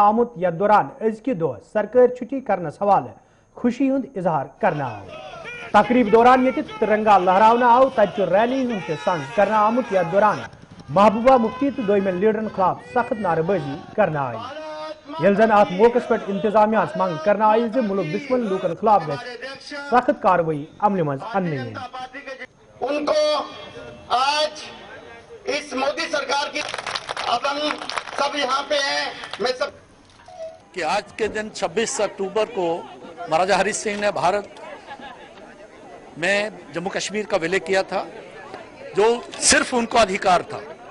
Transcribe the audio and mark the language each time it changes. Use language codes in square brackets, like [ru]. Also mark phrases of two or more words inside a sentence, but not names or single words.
[ks] आमुत यथ दौरान अजकि दो सरकारी छुट्टी करनस हवाले खुशी हुंद इजहार करना आव तकरीब दौरान ये तिरंगा लहरावना आव तत रैली हुंद सांझ करना आमुत यथ दौरान महबूबा मुफ्ती तो दोयमन लीडरन खिलाफ सख्त नारेबाजी करना आई यल जन अत मौके पे इंतजामिया मंग करना आई मुल्क दुश्मन लूकन खिलाफ गई सख्त कार्रवाई अमल मज अन्न [hi] उनको आज इस मोदी सरकार की अब हम सब यहाँ पे हैं मैं सब कि आज के दिन 26 अक्टूबर को महाराजा हरि सिंह ने भारत में जम्मू कश्मीर का विलय किया था जो सिर्फ उनको अधिकार था